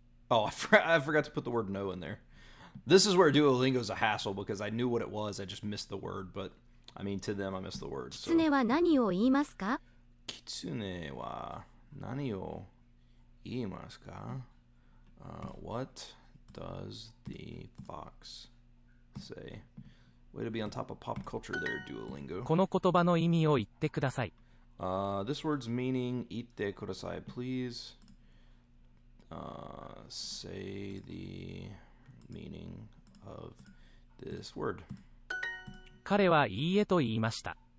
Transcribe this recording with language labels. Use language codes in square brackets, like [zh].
[en] Oh, I forgot to put the word no in there. This is where Duolingo's a hassle because I knew what it was. I just missed the word, but I mean to them I missed the word. [ja] キツネは何を言いますか? Kitsune wa nani o iimasu ka? [en] What does the fox say? Way to be on top of pop culture there, Duolingo. [ja] この言葉の意味を言ってください。 [en] This word's meaning, [ja] itte kudasai, [en] please. Say the meaning of this word. [ja] 彼はいいえと言いました。